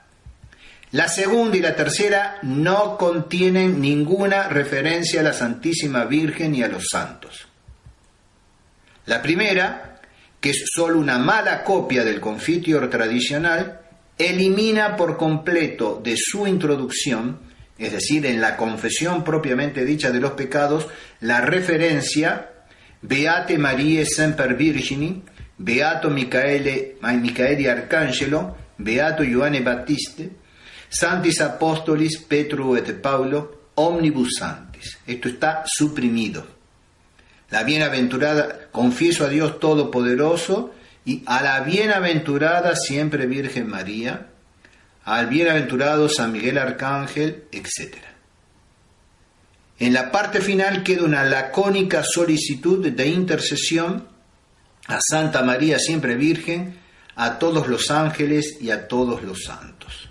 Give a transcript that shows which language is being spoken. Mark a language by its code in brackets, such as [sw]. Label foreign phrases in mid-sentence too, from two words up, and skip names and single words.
[es] La segunda y la tercera no contienen ninguna referencia a la Santísima Virgen y a los santos. La primera, que es solo una mala copia del Confiteor tradicional, elimina por completo de su introducción, es decir, en la confesión propiamente dicha de los pecados, la referencia [la] Beate Mariae Semper Virgini, Beato Micaeli Arcangelo, Beato Ioanne Battiste, Santis Apostolis Petro et Paulo, Omnibus Sanctis. [es] Esto está suprimido. La bienaventurada, confieso a Dios Todopoderoso y a la bienaventurada siempre Virgen María, al bienaventurado San Miguel Arcángel, etc. En la parte final queda una lacónica solicitud de intercesión a Santa María siempre Virgen, a todos los ángeles y a todos los santos.